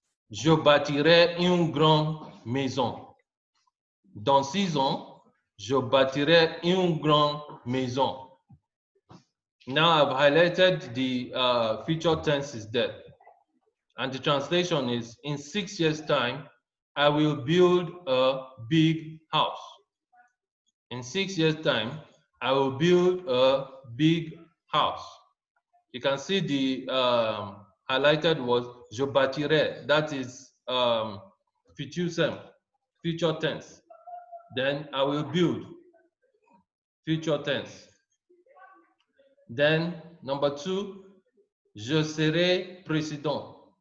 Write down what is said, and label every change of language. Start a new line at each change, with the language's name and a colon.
French: Je bâtirai une grande maison. Dans 6 ans, je bâtirai une grande maison.
English: Now I've highlighted the future tenses there. And the translation is, in 6 years' time, I will build a big house. In 6 years' time, I will build a big house. You can see the highlighted was
French: je bâtirai.
English: That is futur tense. Then I will build, future tense. Then number 2,
French: je serai président.